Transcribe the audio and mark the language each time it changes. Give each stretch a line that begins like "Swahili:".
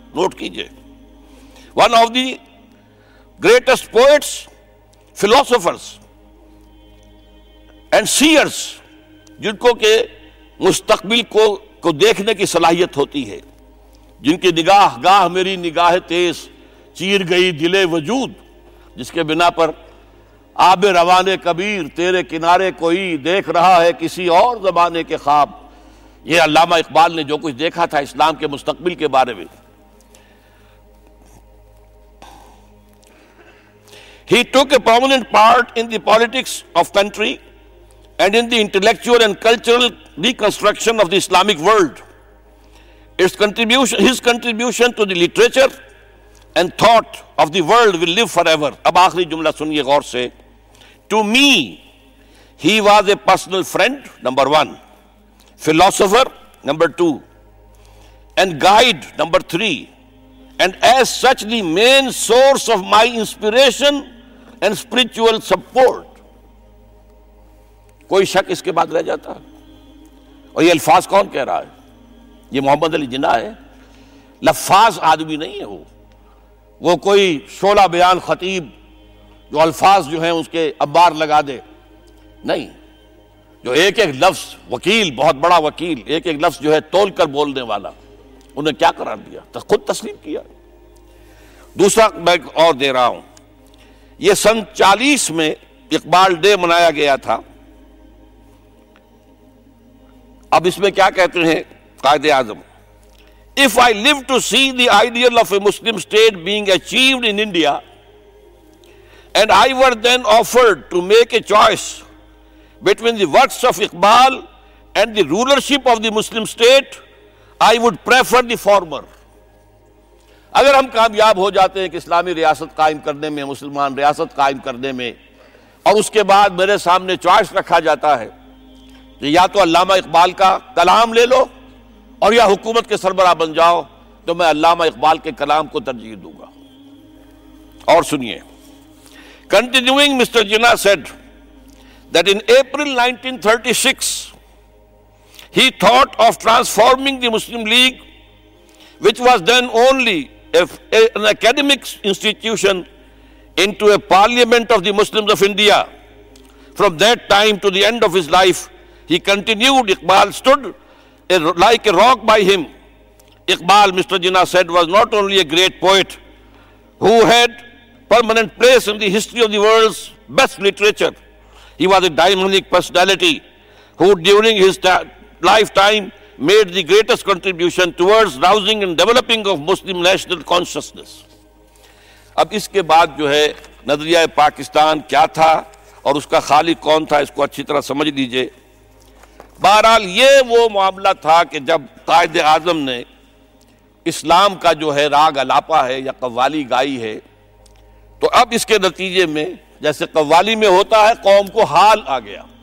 Urdu: Note کیجیے,
English: one of the greatest poets philosophers and seers,
Urdu: جن کو کہ مستقبل کو دیکھنے کی صلاحیت ہوتی ہے, جن کی نگاہ گاہ میری نگاہ تیز چیر گئی دل وجود, جس کے بنا پر آب روانے کبیر تیرے کنارے کوئی دیکھ رہا ہے کسی اور زمانے کے خواب. یہ علامہ اقبال نے جو کچھ دیکھا تھا اسلام کے مستقبل کے بارے میں.
English: He took a prominent part in the politics of country and in the intellectual and cultural reconstruction of the Islamic world. His contribution to the literature and thought of the world will live forever.
Urdu: اب آخری جملہ سنیے غور سے.
English: To me, he was a personal friend, number one, philosopher, number two, and guide, number three, and as such the main source of my inspiration and spiritual support.
Urdu: کوئی شک اس کے بعد رہ جاتا؟ اور یہ الفاظ کون کہہ رہا ہے؟ یہ محمد علی جناح ہے, لفاظ آدمی نہیں ہے وہ کوئی شعلہ بیان خطیب جو الفاظ جو ہیں اس کے انبار لگا دے, نہیں. جو ایک ایک لفظ, وکیل, بہت بڑا وکیل, ایک ایک لفظ جو ہے تول کر بولنے والا, انہیں کیا قرار دیا؟ تو خود تسلیم کیا. دوسرا میں اور دے رہا ہوں. یہ 1940 میں اقبال ڈے منایا گیا تھا. اب اس میں کیا کہتے ہیں Quaid Azam?
English: If I live to see the ideal of a Muslim state being achieved in India and I were then offered to make a choice between the works of Iqbal and the rulership of the Muslim state, I would prefer the former.
Urdu: اگر ہم کامیاب ہو جاتے ہیں کہ اسلامی ریاست قائم کرنے میں, مسلمان ریاست قائم کرنے میں, اور اس کے بعد میرے سامنے چوائس رکھا جاتا ہے کہ یا تو علامہ اقبال کا کلام لے لو اور یا حکومت کے سربراہ بن جاؤ, تو میں علامہ اقبال کے کلام کو ترجیح دوں گا. اور سنیے.
English: Continuing, mister Jinnah said that in April 1936 he thought of transforming the Muslim League which was then only an academic institution into a parliament of the Muslims of India. From that time to the end of his life, he continued, Iqbal stood like a rock by him. Iqbal, Mr. Jinnah said, was not only a great poet who had permanent place in the history of the world's best literature, he was a dynamic personality who during his lifetime made the greatest contribution towards rousing and developing of Muslim national consciousness.
Urdu: اب اس کے بعد جو ہے نظریہ پاکستان کیا تھا اور اس کا خالق کون تھا, اس کو اچھی طرح سمجھ لیجئے. بہرحال یہ وہ معاملہ تھا کہ جب قائد اعظم نے اسلام کا جو ہے راگ الاپا ہے یا قوالی گائی ہے, تو اب اس کے نتیجے میں جیسے قوالی میں ہوتا ہے قوم کو حال آ گیا.